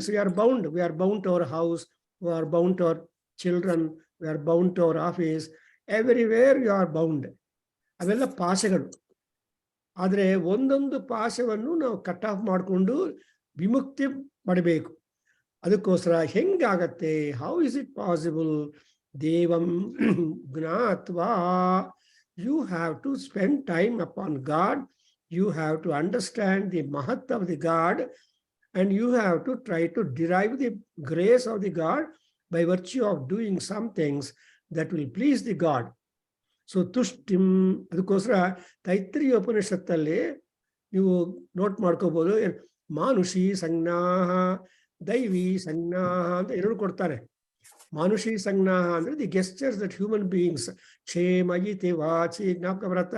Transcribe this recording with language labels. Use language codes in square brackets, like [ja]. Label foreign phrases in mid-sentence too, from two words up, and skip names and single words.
[en] we are bound to our house, we are bound to our children, we are bound to our office, everywhere you are bound. [kn] ಅವೆಲ್ಲ ಪಾಶೆಗಳು. ಆದರೆ ಒಂದೊಂದು ಪಾಶವನ್ನು ನಾವು [en] cut off [kn] ಮಾಡಿಕೊಂಡು ವಿಮುಕ್ತಿ ಪಡಬೇಕು. ಅದಕ್ಕೋಸ್ಕರ ಹೆಂಗಾಗತ್ತೆ? [en] how is it possible? [sa] ದೇವಂ ಜ್ಞಾತ್ವಾ, [en] you have to spend time upon God, you have to understand the mahat of the God, and you have to try to derive the grace of the God by virtue of doing some things that will please the God. [kn] So ತುಷ್ಟಿಂ, ಅದಕ್ಕೋಸ್ಕರ ತೈತ್ರಿಯ ಉಪನಿಷತ್ತಲ್ಲಿ ನೀವು ನೋಟ್ ಮಾಡ್ಕೋಬಹುದು, [sa] ಮಾನುಷಿ ಸಂಜ್ಞಾಹ, ದೈವಿ ಸಂಜ್ಞಾಹ [kn] ಅಂತ ಎರಡು ಕೊಡ್ತಾರೆ. [sa] ಮಾನುಷಿ ಸಂಜ್ಞಾಹ [en] ಅಂದ್ರೆ the gestures that human beings, [sa] ಕ್ಷೇಮಯಿತಿ ವಾಚಿ, [kn] ಜ್ಞಾಪಕ ಬರತ್ತಾ?